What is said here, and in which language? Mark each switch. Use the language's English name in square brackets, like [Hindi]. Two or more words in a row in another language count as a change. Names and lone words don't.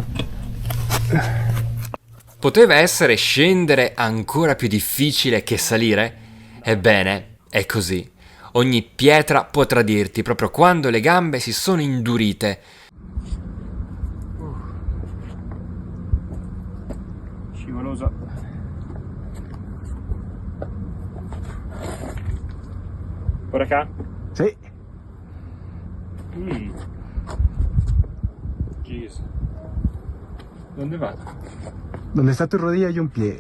[Italian] Poteva essere scendere ancora più difficile che salire? Ebbene, è così. Ogni pietra può tradirti proprio quando le gambe si sono indurite. Scivoloso. [Spanish] Por acá? Sí. Jeez. ¿Dónde va? Donde está tu rodilla hay un pie.